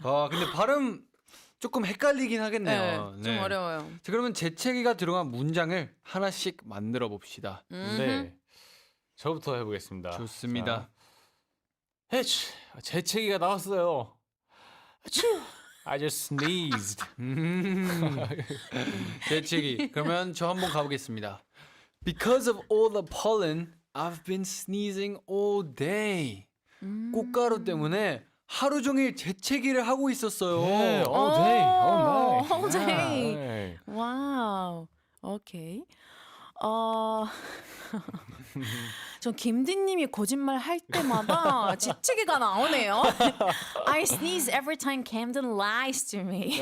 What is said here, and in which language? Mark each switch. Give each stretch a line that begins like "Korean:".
Korean: 근데 발음 조금 헷갈리긴 하겠네요. 좀 어려워요. 자, 그러면 재채기가 들어간 문장을 하나씩 만들어 봅시다. 네. 저부터 해보겠습니다. 좋습니다. 해치 재채기가 나왔어요.
English: 아추 I just sneezed.
Korean: 재채기. 그러면 저 한번 가보겠습니다.
English: Because of all the pollen, I've been sneezing all day.
Korean: 꽃가루 때문에 하루 종일 재채기를 하고 있었어요. 네,
English: all day, all night. all day.
Korean: 네. 와우. 오케이. 전 김디님이 거짓말 할 때마다 재채기가 나오네요.
English: I sneeze every time Camden lies to me.